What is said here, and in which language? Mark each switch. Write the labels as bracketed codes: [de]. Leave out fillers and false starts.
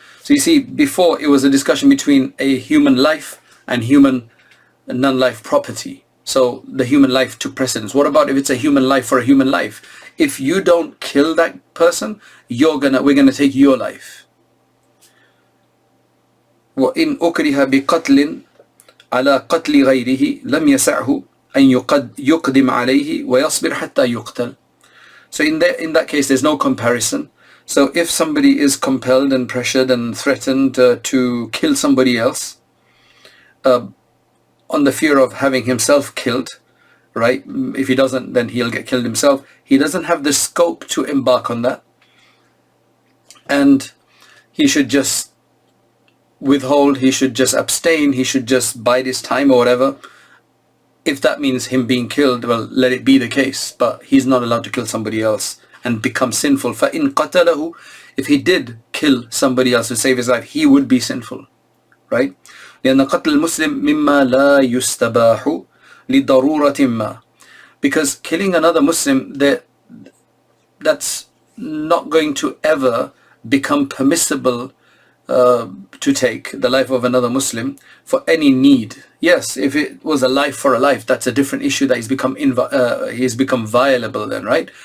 [en] So you see, before it was a discussion between a human life and human non-life property. So the human life took precedence. What about if it's a human life for a human life? If you don't kill that person, we're gonna take your life. [ar] وَإِنْ أُكْرِهَ بِقَتْلٍ عَلَى قَتْلِ غَيْرِهِ لَمْ يَسَعْهُ أن يقدم عليه ويصبر حتى يقتل. [en] So in that case, there's no comparison. So if somebody is compelled and pressured and threatened to kill somebody else on the fear of having himself killed, right? If he doesn't, then he'll get killed himself. He doesn't have the scope to embark on that, and he should just withhold, he should just abstain, he should just bide his time or whatever. If that means him being killed, well, let it be the case, but he's not allowed to kill somebody else and become sinful. [ar] فَإِن قَتَلَهُ, [en] if he did kill somebody else to save his life, he would be sinful, right? [ar] لأن قتل المسلم مما لا يستباح لضرورة ما. [en] Because killing another Muslim, that's not going to ever become permissible to take the life of another Muslim for any need. Yes, if it was a life for a life, that's a different issue, that he's become violable then, right?